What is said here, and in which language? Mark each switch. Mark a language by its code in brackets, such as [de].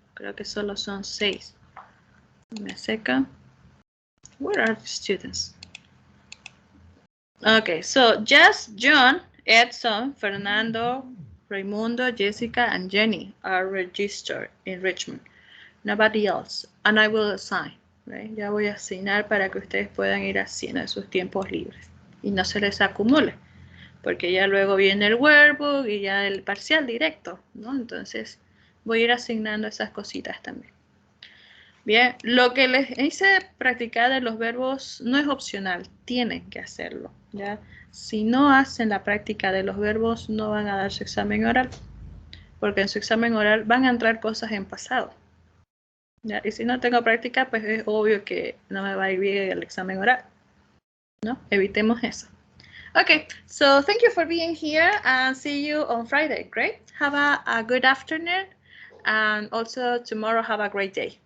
[es] Creo que solo son 6. Me seca. [en] Where are the students? Okay, so just John, Edson, Fernando, Raimundo, Jessica, and Jenny are registered in Richmond. Nobody else. And I will assign. Right? [es] Ya voy a asignar para que ustedes puedan ir haciendo sus tiempos libres y no se les acumule, porque ya luego viene el workbook y ya el parcial directo, ¿no? Entonces voy a ir asignando esas cositas también. Bien, lo que les hice practicar de los verbos no es opcional, tienen que hacerlo, ¿ya? Si no hacen la práctica de los verbos, no van a dar su examen oral, porque en su examen oral van a entrar cosas en pasado, ¿ya? Y si no tengo práctica, pues es obvio que no me va a ir bien el examen oral, ¿no? Evitemos eso. [en] Okay, so thank you for being here and see you on Friday. Great. Have a good afternoon. And also tomorrow, have a great day.